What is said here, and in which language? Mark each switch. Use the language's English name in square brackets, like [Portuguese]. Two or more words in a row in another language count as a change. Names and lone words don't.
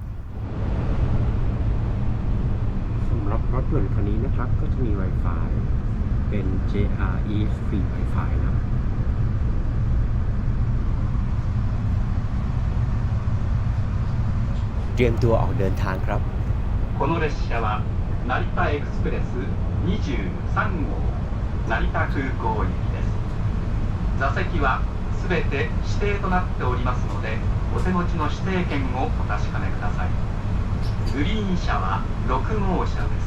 [Thai] สำหรับรถด่วนคันนี้นะครับก็จะมี Wi-Fi เป็น JR East Free Wi-Fi นะเตรียมตัวออกเดินทางครับ [Japanese] この列車は成田エクスプレス23号成田空港行きです座席はすべて指定となっておりますのでお手持ちの指定券をお確かめくださいグリーン車は6号車です